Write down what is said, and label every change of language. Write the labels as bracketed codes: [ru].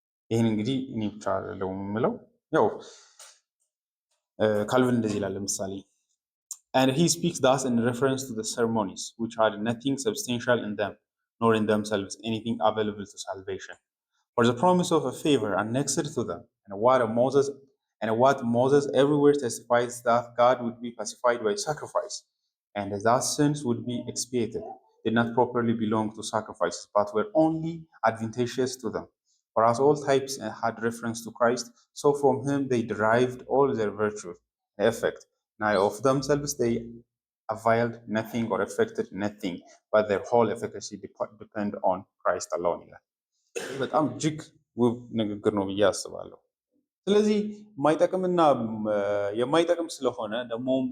[am] ይህን እንግዲህ እኔ ብቻ አይደለሁም የምለው፣ ያው ካልቪን እንደዚህ ይላል ለምሳሌ [en] and he speaks thus in reference to the ceremonies which had nothing substantial in them nor in themselves anything available to salvation, for the promise of a favor annexed to them, and what Moses everywhere testifies that God would be pacified by sacrifice and that sins would be expiated, did not properly belong to sacrifices but were only advantageous to them. For as all types had reference to Christ, so from him they derived all their virtue and effect. Now of themselves they availed nothing or effected nothing, but their whole efficacy depend on Christ alone [am] ይላል። በጣም እጅግ ውብ ንግግር ነው ብዬ አስባለሁ። ስለዚህ የማይጠቅምና የማይጠቅም ስለሆነ ደግሞ